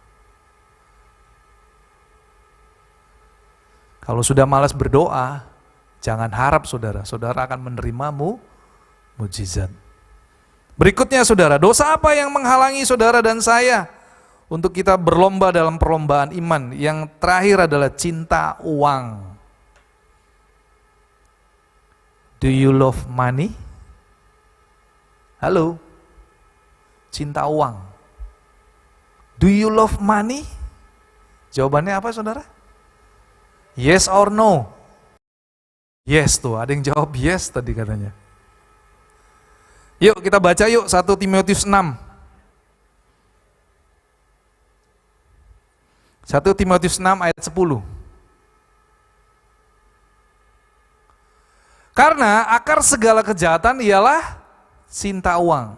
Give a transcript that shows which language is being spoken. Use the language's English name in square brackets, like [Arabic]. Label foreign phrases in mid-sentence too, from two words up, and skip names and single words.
[Indonesian] Kalau sudah malas berdoa, jangan harap saudara akan menerima mujizat. Berikutnya saudara, dosa apa yang menghalangi saudara dan saya untuk kita berlomba dalam perlombaan iman? Yang terakhir adalah cinta uang. [English] Do you love money? [Indonesian] Halo? Cinta uang. [English] Do you love money? [Indonesian] Jawabannya apa saudara? [English] Yes or no? [Indonesian] Yes tuh, ada yang jawab yes tadi katanya. Yuk kita baca yuk 1 Timotius 6. 1 Timotius 6 ayat 10. Karena akar segala kejahatan ialah cinta uang.